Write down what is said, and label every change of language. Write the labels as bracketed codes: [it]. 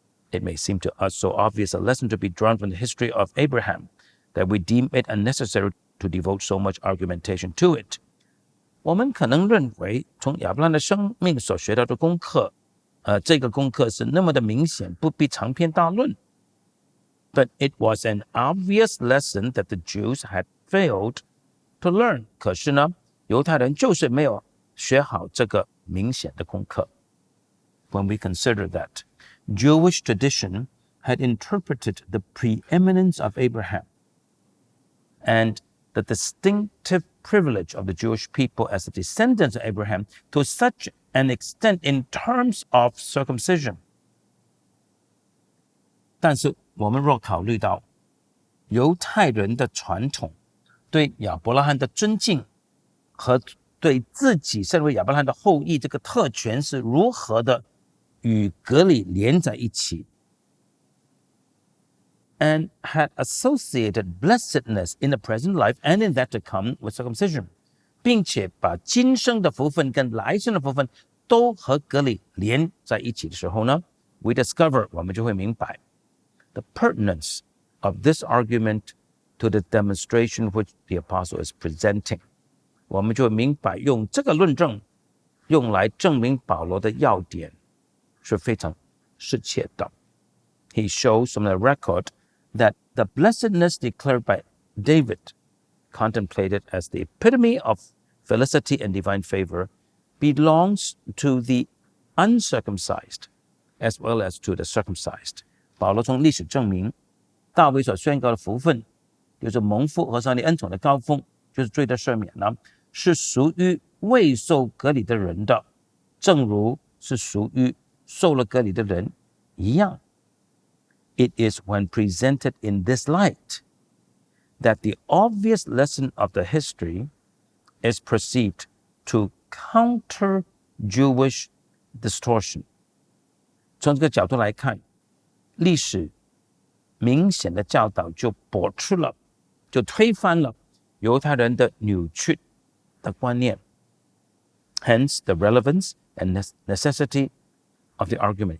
[en] It may seem to us so obvious a lesson to be drawn from the history of Abraham that we deem it unnecessary to devote so much argumentation to it. [zh] 我们可能认为从亚伯拉罕的生命所学到的功课，这个功课是那么的明显，不必长篇大论。 [en] But it was an obvious lesson that the Jews had failed to learn. [zh] 可是呢，犹太人就是没有学好这个明显的功课。 [en] When we consider that Jewish tradition had interpreted the preeminence of Abraham and the distinctive privilege of the Jewish people as the descendants of Abraham to such an extent in terms of circumcision. [zh] 但是我们若考虑到犹太人的传统对亚伯拉罕的尊敬和对自己身为亚伯拉罕的后裔这个特权是如何的与割礼连在一起 [en] and had associated blessedness in the present life and in that to come with circumcision, [zh] 并且把今生的福分跟来生的福分都和割礼连在一起的时候呢 [en] we discover [zh] 我们就会明白 [en] the pertinence of this argument to the demonstration which the apostle is presenting. [zh] 我们就会明白用这个论证用来证明保罗的要点是非常适切的。 [en] He shows from the record that the blessedness declared by David, contemplated as the epitome of felicity and divine favor, belongs to the uncircumcised as well as to the circumcised. [zh] 保罗从历史证明，大卫所宣告的福分，就是蒙福和上帝恩宠的高峰，就是罪的赦免呢，是属于未受割礼的人的，正如是属于受了割礼的人一样。 [en] It is when presented in this light that the obvious lesson of the history is perceived to counter Jewish distortion. [zh] 从这个角度来看，历史明显的教导就驳斥了，就推翻了犹太人的扭曲的观念。 [en] Hence, the relevance and necessity of the argument.